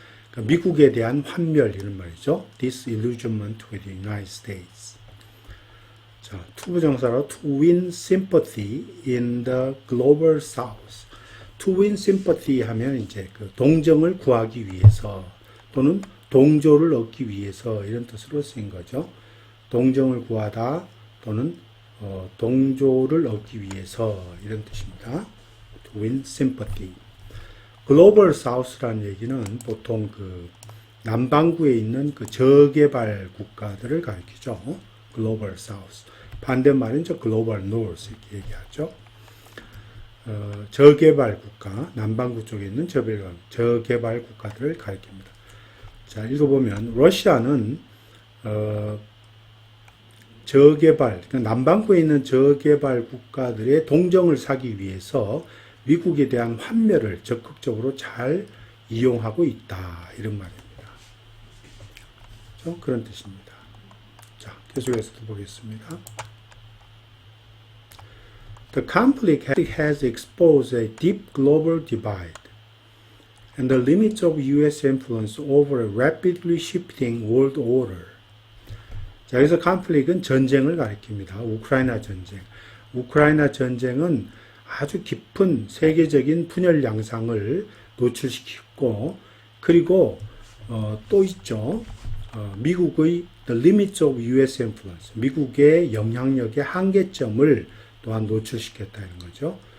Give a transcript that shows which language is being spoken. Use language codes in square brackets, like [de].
[ko] 그러니까 미국에 대한 환멸 이런 말이죠. [en] disillusionment with the United States. [ko] 자, 투부정사로 [en] to win sympathy in the global south. to win sympathy [ko] 하면 이제 그 동정을 구하기 위해서 또는 동조를 얻기 위해서 이런 뜻으로 쓰인 거죠. 동정을 구하다 또는 동조를 얻기 위해서 이런 뜻입니다. [en] To win sympathy. [ko] 글로벌 사우스라는 얘기는 보통 그 남반구에 있는 그 저개발 국가들을 가리키죠. 글로벌 사우스. 반대말은 저 글로벌 노스 이렇게 얘기하죠. 저개발 국가, 남반구 쪽에 있는 저개발 국가들을 가리킵니다. 자, 읽어보면 러시아는 저개발, 그러니까 남반구에 있는 저개발 국가들의 동정을 사기 위해서 미국에 대한 환멸을 적극적으로 잘 이용하고 있다. 이런 말입니다. 그렇죠? 그런 뜻입니다. 자, 계속해서 보겠습니다. [en] The conflict has exposed a deep global divide and the limits of U.S. influence over a rapidly shifting world order. [ko] 자, 여기서 conflict은 전쟁을 가리킵니다. 우크라이나 전쟁. 우크라이나 전쟁은 아주 깊은 세계적인 분열 양상을 노출시켰고, 그리고 또 있죠. 미국의 [en] the limits of U.S. influence, [ko] 미국의 영향력의 한계점을 또한 노출시켰다는 거죠.